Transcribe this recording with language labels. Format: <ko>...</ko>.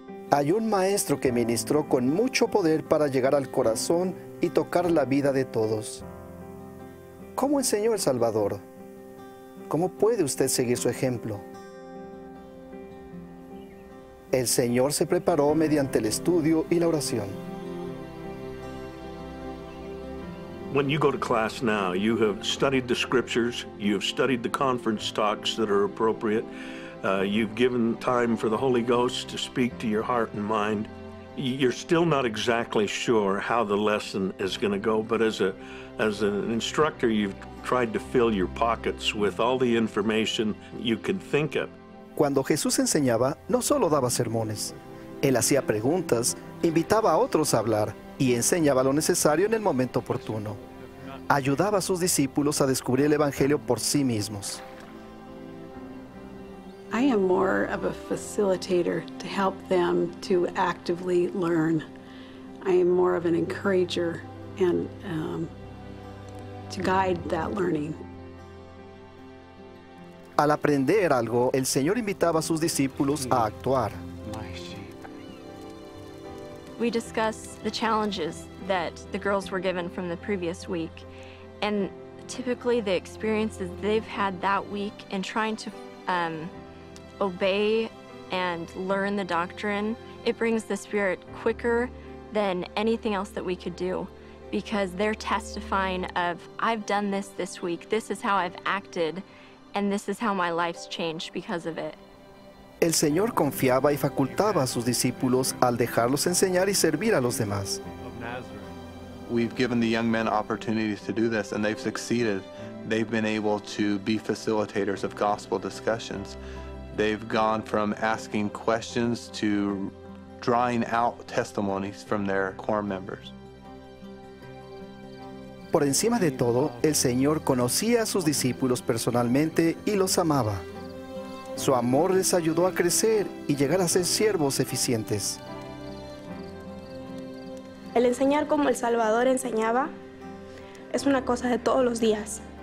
<es>Hay un maestro que ministró con mucho poder para llegar al corazón y tocar la vida de todos. ¿Cómo enseñó el Salvador? ¿Cómo puede usted seguir su ejemplo? El Señor se preparó mediante el estudio y la oración.</es> <en>When you go to class now, you have studied the scriptures, you have studied the conference talks that are appropriate, you've given time for the Holy Ghost to speak to your heart and mind. You're still not exactly sure how the lesson is going to go, but as an instructor, you've tried to fill your pockets with all the information you can think of.</en> <es>Cuando Jesús enseñaba, no solo daba sermones. Él hacía preguntas, invitaba a otros a hablar y enseñaba lo necesario en el momento oportuno. Ayudaba a sus discípulos a descubrir el Evangelio por sí mismos.</es> <en>I am more of a facilitator to help them to actively learn. I am more of an encourager and to guide that learning.</en> <es>Al aprender algo, el Señor invitaba a sus discípulos a actuar.</es> <en>We discuss the challenges that the girls were given from the previous week, and typically the experiences they've had that week in trying to obey and learn the doctrine, it brings the Spirit quicker than anything else that we could do, because they're testifying of, I've done this week, this is how I've acted, and this is how my life's changed because of it.</en> <es>El Señor confiaba y facultaba a sus discípulos al dejarlos enseñar y servir a los demás.</es> <en>We've given the young men opportunities to do this, and they've succeeded. They've been able to be facilitators of gospel discussions. They've gone from asking questions to drawing out testimonies from their core members.</en> <es>Por encima de todo, el Señor conocía a sus discípulos personalmente y los amaba. Su amor les ayudó a crecer y llegar a ser siervos eficientes. El enseñar como el Salvador enseñaba es una cosa de todos los días.</es>